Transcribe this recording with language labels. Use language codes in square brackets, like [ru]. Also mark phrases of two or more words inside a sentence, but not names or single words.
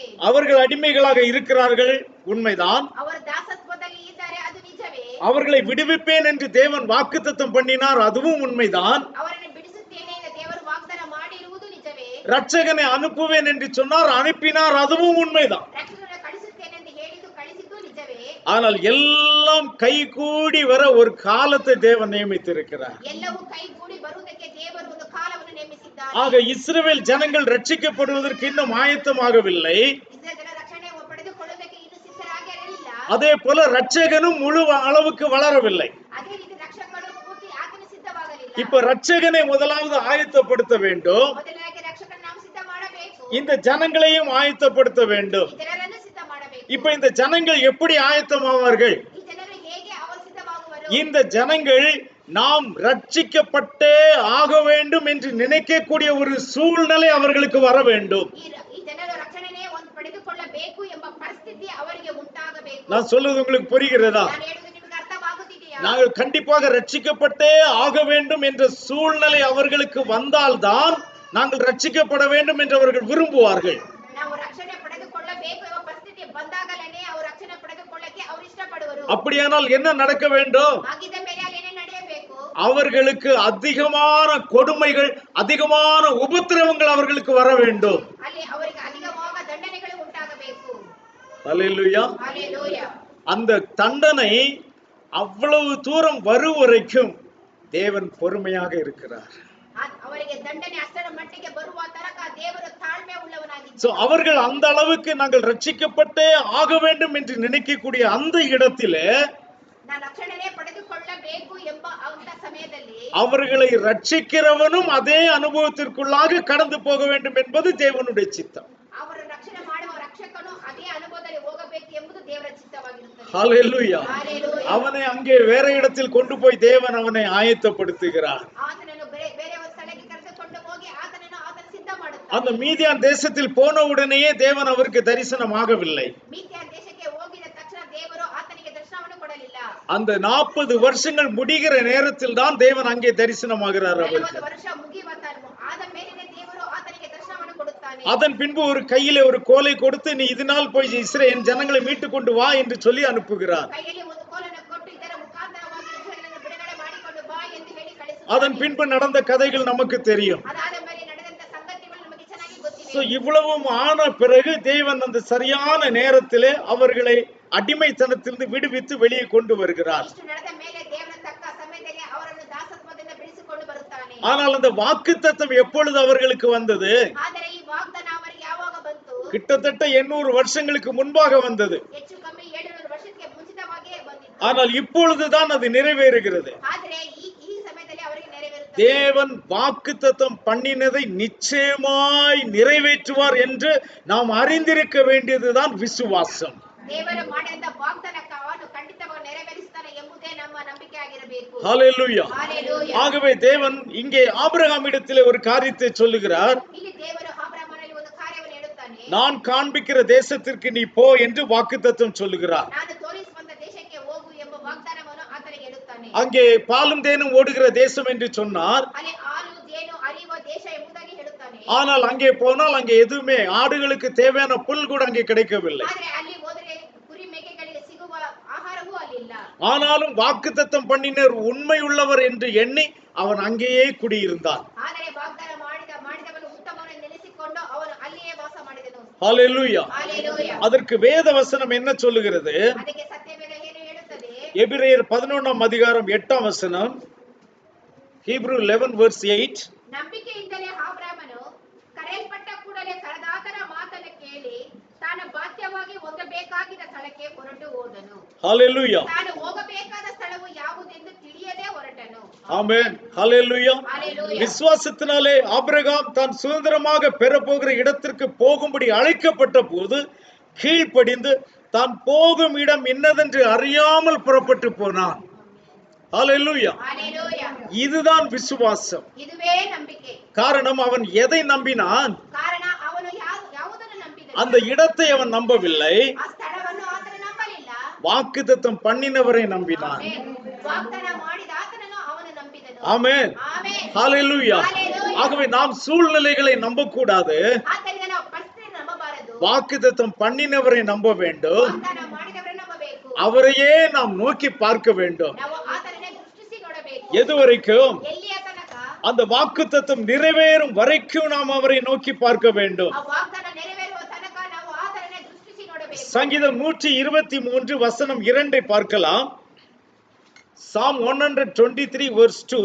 [ta] அவர்கள் அடிமைகளாக இருக்கிறார்கள், உண்மைதான். [kn] ಅವರು ದಾಸತ್ವದಲ್ಲಿ ಇದ್ದಾರೆ, ಅದು ನಿಜವೇ. [ta] அவர்களை விடுவிப்பேன் என்று தேவன் வாக்குத்தத்தம் பண்ணினார், அதுவும் உண்மைதான். [kn] ಅವರನ್ನು ಬಿಡಿಸುತ್ತೇನೆ ಎಂದು ದೇವರು ವಾಗ್ದಾನ ಮಾಡಿರುವುದು ನಿಜವೇ. [ta] ரட்சகனை அனுப்புவேன் என்று சொன்னார், அனுப்பினார், அதுவும் உண்மைதான். [kn] ರಕ್ಷಕನನ್ನು ಕಳಿಸುತ್ತೇನೆ ಎಂದು ಹೇಳಿದ್ದು ಕಳಿಸಿದ್ದು ನಿಜವೇ. [ta] ஆனால் எல்லாம் கைகூடி வர ஒரு காலத்தை தேவன் நியமித்திருக்கிறார். [kn] ಎಲ್ಲವೂ ಕೈಗೂಡಿ ಬರುವುದಕ್ಕೆ ದೇವರು ಒಂದು ಕಾಲವನ್ನು ನೇಮಿಸಿದ್ದಾರೆ. [ta] ஆக இஸ்ரவேல் ஜனங்கள் ரட்சிக்கப்படுவதற்கு இன்னும் ஆயத்தமாகவில்லை. [kn] ಇಸ್ರಾಯೇಲ್ ಜನರ ರಕ್ಷಣೆ ಪಡೆದುಕೊಳ್ಳುವುದಕ್ಕೆ ಇನ್ನೂ ಸಿದ್ಧರಾಗಿರಲಿಲ್ಲ. [ta] அதே போல ரட்சகனும் முழு அளவுக்கு வளரவில்லை. [kn] ಅದೇ ರೀತಿ ರಕ್ಷಕನು ಪೂರ್ತಿ ಆತನು ಸಿದ್ಧವಾಗಲಿಲ್ಲ. [ta] இப்ப ரட்சகனை முதலாவது ஆயத்தப்படுத்த வேண்டும். [kn] ಮೊದಲಾಗಿ ರಕ್ಷಕನ ನಾವು ಸಿದ್ಧ ಮಾಡಬೇಕು. [ta] இந்த ஜனங்களையும் ஆயத்தப்படுத்த வேண்டும். [kn] ಈ ಜನರನ್ನು ಸಿದ್ಧ ಮಾಡಬೇಕು. [ta] இப்ப இந்த ஜனங்கள் எப்படி ஆயத்தமாவார்கள்? [kn] ಈ ಜನರು ಹೇಗೆ ಅವರು ಸಿದ್ಧವಾಗುವರು? [ta] இந்த ஜனங்கள் நாம் ரட்சிக்கப்பட்டே ஆக வேண்டும் என்று நினைக்கக்கூடிய ஒரு சூழ்நிலை அவர்களுக்கு வர வேண்டும். [kn] ಈ ಜನರು ರಕ್ಷಣೆನೇ ಒಂದು ಪಡೆದುಕೊಳ್ಳಬೇಕು ಎಂಬ ಪರಿಸ್ಥಿತಿ ಅವರಿಗೆ ಉಂಟಾಗಬೇಕು. [ta] நான் சொல்றது உங்களுக்கு புரிகிறதா? [kn] ನಾನು ಹೇಳುವುದು ನಿಮಗೆ ಅರ್ಥವಾಗುತ್ತಿದೆಯಾ? [ta] நாங்கள் கண்டிப்பாக ரட்சிக்கப்பட்டே ஆக வேண்டும் என்ற சூழ்நிலை அவர்களுக்கு வந்தால்தான் நாங்கள் ரட்சிக்கப்பட வேண்டும் என்று அவர்கள் விரும்புவார்கள். [kn] ನಾವು ರಕ್ಷಣೆ ಪಡೆದುಕೊಳ್ಳಬೇಕು ಎಂಬ ಪರಿಸ್ಥಿತಿ ಬಂದಾಗಲೇ ಅವರು ರಕ್ಷಣೆ ಪಡೆದುಕೊಳ್ಳಕ್ಕೆ ಅವರು ಇಷ್ಟಪಡುವರು. [ta] அப்படியானால் என்ன நடக்க வேண்டும்? [kn] ಆಗಿದ್ದ ಮೇಲೆ ಅಲ್ಲೇನೇ ನಡೆಯಬೇಕು. [ta] அவர்களுக்கு அதிகமான கொடுமைகள், அதிகமான உபத்திரவங்கள் அவர்களுக்கு வர வேண்டும். [kn] ಅಲ್ಲಿ ಅವರಿಗೆ ಅಧಿಕವಾದ ದಂಡನೆಗಳು ಉಂಟಾಗಬೇಕು. [ta] அல்லேலூயா. ஹalleluya. அந்த தண்டனை அவ்வளவு தூரம் வரும் வரைக்கும் தேவன் பொறுமையாக இருக்கிறார். [kn] ಅವರಿಗೆ ದಂಡನೆ ಅಷ್ಟರ ಮಟ್ಟಿಗೆ ಬರುವ ತನಕ ದೇವರು ತಾಳ್ಮೆ ಉಳ್ಳವನಾಗಿದ್ದಾನೆ. [ta] சோ அவர்கள் அந்த அளவுக்கு நாங்கள் ரட்சிக்கப்பட்டே ஆக வேண்டும் என்று நினைக்கக்கூடிய அந்த இடத்திலே [kn] ನಾನು ರಕ್ಷಣೆ ಪಡೆದುಕೊಳ್ಳಬೇಕು ಎಂಬ ಅಂತ ಸಮಯದಲ್ಲಿ [ta] அவர்களை ரட்சிக்கிறவனும் அதே அனுபவத்திற்குள்ளாக கடந்து போக வேண்டும் என்பது தேவனுடைய சித்தம். [kn] ಅವರು ರಕ್ಷಣೆ ಮಾಡುವ ರಕ್ಷಕನು ಅದೇ ಅನುಭವದಲ್ಲಿ ಹೋಗಬೇಕು ಎಂಬುದು ದೇವರ ಚಿತ್ತವಾಗಿರುತ್ತದೆ. [ta] ஹalleluya. ஹalleluya. அவனை அங்கே வேற இடத்தில் கொண்டு போய் தேவன் அவனை ஆயத்தப்படுத்துகிறார். [kn] ಆತನನ್ನು ಬೇರೆ ಒಂದು ಸ್ಥಳಕ್ಕೆ ಕರೆದುಕೊಂಡು ಹೋಗಿ ಆತನನ್ನು ಸಿದ್ಧ ಮಾಡುತ್ತಾನೆ. [ta] அந்த மீதியான் தேசத்தில் போன உடனேயே தேவன் அவருக்கு தரிசனமாகவில்லை. [kn] மீதியான் ದೇಶಕ್ಕೆ ಹೋಗಿದ ತಕ್ಷಣ ದೇವರು ಆತನಿಗೆ ದರ್ಶನವನ್ನು ಕೊಡಲಿಲ್ಲ. [ta] அந்த 40 வருஷங்கள் முடிகிற நேரத்தில் தான் தேவன் அங்கே தரிசனமாகிறார் அவருக்கு. [kn] 40 ವರ್ಷ ಮುಗಿಯುವ ಆದ ಮೇಲೆ ದೇವರು ಆತನಿಗೆ ದರ್ಶನವನ್ನು ಕೊಡುತ್ತಾನೆ. [ta] அதன் பின்பு ஒரு கையிலே ஒரு கோலை கொடுத்து நீ இதனால் போய் இஸ்ரவேல் ஜனங்களை மீட்டுக் கொண்டு வா என்று சொல்லி அனுப்புகிறார். [kn] ಕೈಯಲ್ಲಿ ಒಂದು ಕೋಲನ್ನು ಕೊಟ್ಟು ಇದರ ಮುಖಾಂತರವಾಗಿ ಇಸ್ರಾಯೇಲನ್ನು ಬಿಡುಗಡೆ ಮಾಡಿಕೊಂಡು ಬಾ ಎಂದು ಹೇಳಿ ಕಳಿಸುತ್ತಾನೆ. [ta] அதன் பின்பு நடந்த கதைகள் நமக்கு தெரியும். [kn] ಅದಾದ ಮೇಲೆ ನಡೆದಂತ ಸಂಗತಿಗಳು ನಮಗೆ ಚೆನ್ನಾಗಿ ಗೊತ್ತಿವೆ. [ta] சோ இவ்வளவும் ஆன பிறகு தேவன் அந்த சரியான நேரத்திலே அவர்களை அடிமைத்தனத்திலிருந்து விடுவித்து வெளியே கொண்டு வருகிறார். [kn] ಇಷ್ಟು ನಡೆದ ಮೇಲೆ ದೇವರ ತಕ್ಕ ಸಮಯದಲ್ಲಿ ಅವರನ್ನು ದಾಸತ್ವದಿಂದ ಬಿಡಿಸಿಕೊಂಡು ಬರುತ್ತಾನೆ. [ta] ஆனால் அந்த வாக்குத்தத்தம் எப்பொழுது அவர்களுக்கு வந்தது? [kn] ಆದರೆ ಈ ವಾಗ್ದಾನ ಅವರಿಗೆ ಯಾವಾಗ ಬಂತು? [ta] கிட்டத்தட்ட 800 வருஷங்களுக்கு முன்பாக வந்தது. [kn] ಹೆಚ್ಚು ಕಮ್ಮಿ 700 ವರ್ಷಕ್ಕೆ ಮುಂಚಿತವಾಗಿಯೇ ಬಂದಿತ್ತು. [ta] ஆனால் இப்பொழுதுதான் அது நிறைவேறுகிறது. [kn] ಆದರೆ ಈ ಸಮಯದಲ್ಲಿ ಅವರಿಗೆ ನೆರವೇರುತ್ತದೆ. [ta] தேவன் வாக்குத்தத்தம் பண்ணினதை நிச்சயமாய் நிறைவேற்றுவார் என்று நாம் அறிந்திருக்க வேண்டியதுதான் விசுவாசம். [kn] ದೇವರು ಮಾಡಿದ ವಾಗ್ದಾನಕ್ಕೆ ಅವನು ಖಂಡಿತವಾಗಿ ನೆರವೇರಿಸುತ್ತಾನೆ ಎಂಬುದೇ ನಮ್ಮ ನಂಬಿಕೆ ಆಗಿರಬೇಕು. [ta] ஹalleluya. ஹalleluya. ஆகவே தேவன் இங்கே ஆபிரகாமிடத்திலே ஒரு காரியத்தை சொல்லுகிறார். [kn] ಇಲ್ಲಿ ದೇವರು ಆಬ್ರಹಾಮನಿಗೆ ಒಂದು ಕಾರ್ಯವನ್ನು ಹೇಳುತ್ತಾನೆ. [ta] நான் காண்பிக்கிற தேசத்திற்கு நீ போ என்று வாக்குத்தத்தம் சொல்லுகிறார். [kn] ನಾನು ತೋರಿಸುವಂತ ದೇಶಕ್ಕೆ ಹೋಗು ಎಂಬ ವಾಗ್ದಾನವನ್ನು ಆತನಿಗೆ ಹೇಳುತ್ತಾನೆ. [ta] அங்கே பாலும் தேனும் ஓடுகிற தேசம் என்று சொன்னார். [kn] ಅಲ್ಲಿ ಹಾಲು ಜೇನು ಹರಿಯುವ ದೇಶ ಎಂಬುದಾಗಿ ಹೇಳುತ್ತಾನೆ. [ta] ஆனால் அங்கே போனால் அங்கே எதுவுமே ஆடுகளுக்கு தேவையான புல் கூட அங்கே கிடைக்கவில்லை. [kn] ಆದರೆ ಅಲ್ಲಿ ಹೋದರೆ ಕುರಿ ಮೇಕೆಗಳಿಗೆ ಸಿಗುವ ಆಹಾರವೂ ಅಲ್ಲಿಲ್ಲ. [ta] ஆனாலும் வாக்குத்தத்தம் பண்ணினர் உண்மை உள்ளவர் என்று எண்ணி அவன் அங்கேயே குடியிருந்தான். [kn] ಆದರೆ ವಾಗ್ದಾನ ಮಾಡಿದವನು ಉತ್ತಮವನ್ನು ನೆನೆಸಿಕೊಂಡು ಅವನು ಅಲ್ಲಿಯೇ ವಾಸ ಮಾಡಿದನು. [ta] ஹalleluya. ஹalleluya. அதற்கு வேத வசனம் என்ன சொல்லுகிறது? [kn] ಅದಕ್ಕೆ ಸತ್ಯವೇದ ಏನು ಹೇಳುತ್ತದೆ? [ta] எபிரேயர் 11ஆம் அதிகாரம் 8ஆம் வசனம். [en] Hebrew 11 verse 8. [kn] ನಂಬಿಕೆಯಿಂದಲೇ ಆಬ್ರಹಾಮನು ಕರೆಯಲ್ಪಟ್ಟ ಕೂಡಲೇ ಕರೆದಾತನ ಮಾತನ್ನು ಕೇಳಿ ತಾನು ಬಾಧ್ಯವಾಗಿ ಹೋಗಬೇಕಾಗಿದ್ದ ಸ್ಥಳಕ್ಕೆ ಹೊರಟು ಹೋದನು. ஹalleluya. ತಾನು ಹೋಗಬೇಕಾದ ಸ್ಥಳವು ಯಾವುದೆಂದು ತಿಳಿಯದೆ ಹೊರಟನು. [ta] ஆமென். ஹalleluya. ஹalleluya. விசுவாசத்தினாலே ஆபிரகாம் தான் சுதந்திரமாக பெறப்போகிற இடத்திற்கு போகும்படி அழைக்கப்பட்ட போது கீழ்ப்படிந்து தான் போகும் இடம் என்னதென்று அறியாமல் புறப்பட்டு போனான். ஹalleluya. ஹalleluya. இதுதான் விசுவாசம். [kn] இதுவே ನಂಬಿಕೆ. [ta] காரணம் அவன் எதை நம்பினான்? [kn] ಕಾರಣ ಅವನು ಯಾವುದನ್ನು ನಂಬಿದನು? [ta] அந்த இடத்தை அவன் நம்பவில்லை. [kn] ಆ ಸ್ಥಳವನ್ನು ಆತನು ನಂಬಲಿಲ್ಲ. [ta] வாக்குத்தத்தம் பண்ணினவரை நம்பினான். [kn] ಆಮೆನ್. ವಾಗ್ದಾನ ಮಾಡಿದ ಆತನನ್ನು ಅವನು ನಂಬಿದನು. [ta] ஆமென். [kn] ಆಮೆನ್. [ta] ஹalleluya. ஹalleluya. ஆகவே நாம் சூழ்நிலைகளை நம்பக்கூடாது. [kn] ಆದ್ದರಿಂದ ನಾವು ಪರಿಸ್ಥಿತಿಯನ್ನು ನಂಬಬಾರದು. [ta] வாக்குத்தத்தம் பண்ணினவரை நம்ப வேண்டும். [kn] ವಾಗ್ದಾನ ಮಾಡಿದವರನ್ನು ನಂಬಬೇಕು. [ta] அவரையே நாம் நோக்கி பார்க்க வேண்டும். [kn] ನಾವು ಆತನನ್ನೇ ದೃಷ್ಟಿಸಿ ನೋಡಬೇಕು. [ta] எது வரைக்கும்? [kn] ಎಲ್ಲಿಯ ತನಕ? [ta] அந்த வாக்குத்தத்தம் நிறைவேறும் வரைக்கும் நாம் அவரை நோக்கி பார்க்க வேண்டும். [kn] ಆ ವಾಗ್ದಾನ ನೆರವೇರುವ ತನಕ ನಾವು ಆತನನ್ನೇ ದೃಷ್ಟಿಸಿ ನೋಡಬೇಕು. [ta] சங்கீதம் 123 வசனம் 2 பார்க்கலாம். [en] Psalm 123 verse 2.